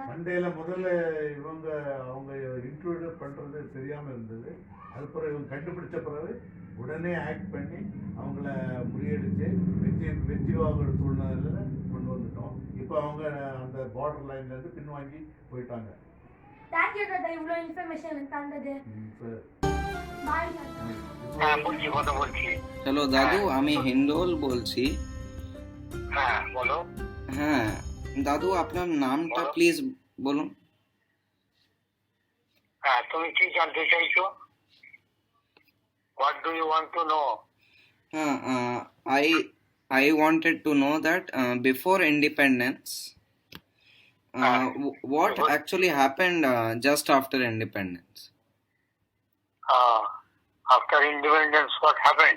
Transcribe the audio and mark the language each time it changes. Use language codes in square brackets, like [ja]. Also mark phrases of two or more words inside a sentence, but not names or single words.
[ta] சண்டையில முதல்ல அவங்க இன்ட்ரோடியூஸ் பண்றது தெரியாம இருந்தது. அதுக்கப்புறம் இவங்க கண்டுபிடிச்ச பிறகு உடனே ஆக்ட் பண்ணி அவங்கள முறியடிச்சு வெற்றி வாங்குற சூழ்நிலையில கொண்டு வந்துட்டோம். இப்போ அவங்க அந்த பார்டர் லைன்ல இருந்து பின்வாங்கி போயிட்டாங்க. தேங்க்யூ தாத்தா, இவ்வளோ ইনফরমেশন தந்தது। [bn] বাই দাদা। হ্যাঁ বলছি, কথা বলছি। হ্যালো দাদু, আমি হিন্দোল বলছি। হ্যাঁ বলো। হ্যাঁ দাদু, আপনার নামটা প্লিজ বলুন। হ্যাঁ, তুমি কি জানতে চাইছো? [en] What do you want to know? I wanted to know that before independence, what actually happened just after independence? After independence, what happened?